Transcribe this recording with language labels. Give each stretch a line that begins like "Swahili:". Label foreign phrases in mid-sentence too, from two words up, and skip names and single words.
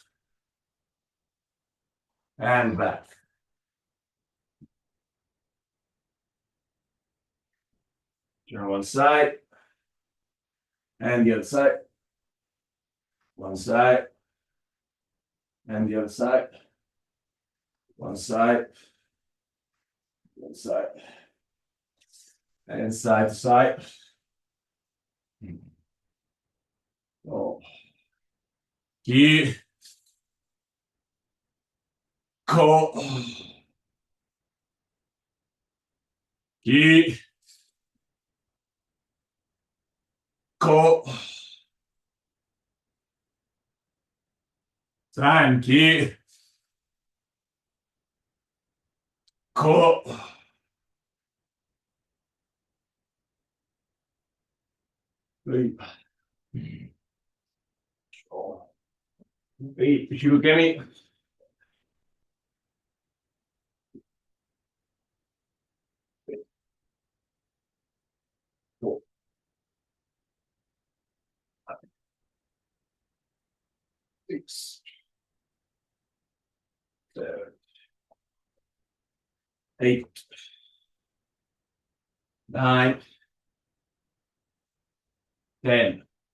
English: And back. Turn one side. And the other side. One side. And the other side. One side. One side. And side to side. Oh. Ki. Ko. Ki. Ko. San. Ki. Ko. Three. Eight. If you look at me. 4, 6, 7, 8, 9, 10.